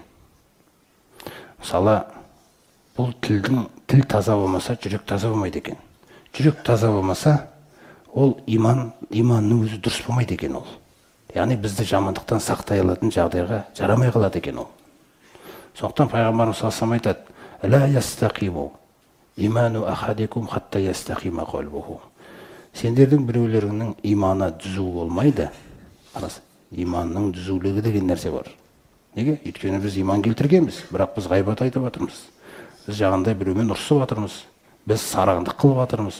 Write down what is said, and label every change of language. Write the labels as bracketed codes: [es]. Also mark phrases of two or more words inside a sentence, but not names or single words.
[kk] Мысалы, бұл тіл таза болмаса, жүрек таза болмайды екен. Жүрек таза болмаса, ол иманның өзі дұрыс болмайды екен ол. Яғни бізді жамандықтан сақтай алатын жағдайға жарамай қалады екен ол. Сондықтан пайғамбарымыз [ar] صلى الله عليه وسلم [kk] айтады: [ar] "لا يستقيم إيمان أحدكم حتى يستقيم قلبه." [kk] Сендердің біреулеріңнің иманы түзу болмайды. Иманның түзулігі деген нәрсе бар. Неге? Өйткені біз иман келтіргенбіз, бірақ біз ғайбат айтып жатырмыз. Біз жағында біреумен ұрысып жатырмыз. Біз сараңдық қылып жатырмыз.